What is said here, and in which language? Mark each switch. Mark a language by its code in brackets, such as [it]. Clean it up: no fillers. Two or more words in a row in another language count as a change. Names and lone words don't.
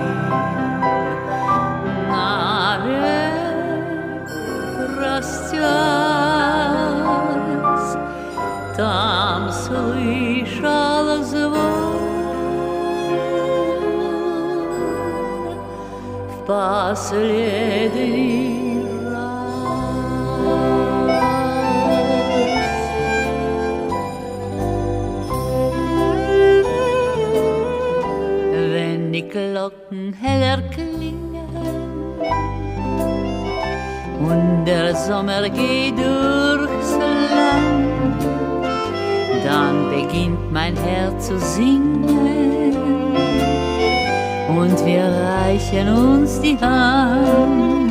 [ru] навек простясь, там слышал звон в последний раз. [de] Wenn die Glocken heller klingen und der Sommer geht durchs Land, dann beginnt mein Herz zu singen und wir reichen uns die Hand.